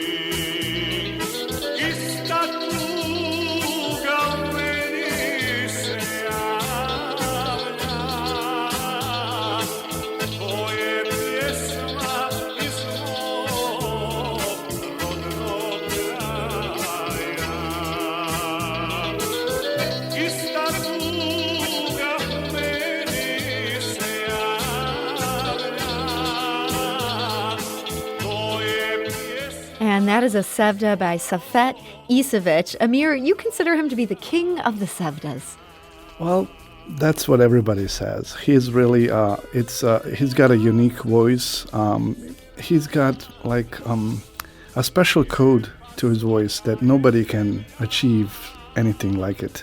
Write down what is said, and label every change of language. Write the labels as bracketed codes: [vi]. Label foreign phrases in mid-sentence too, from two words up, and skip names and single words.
[bs] Ista tuga u meni se javlja, to je pjesma iz mog rodnog kraja. Ista tuga u meni se javlja, to je pjesma. [en] And that is a sevda by Safet Isovic. Amir, you consider him to be the king of the sevdas. Well, that's what everybody says. He's really, he's got a unique voice. He's got a special code to his voice that nobody can achieve anything like it.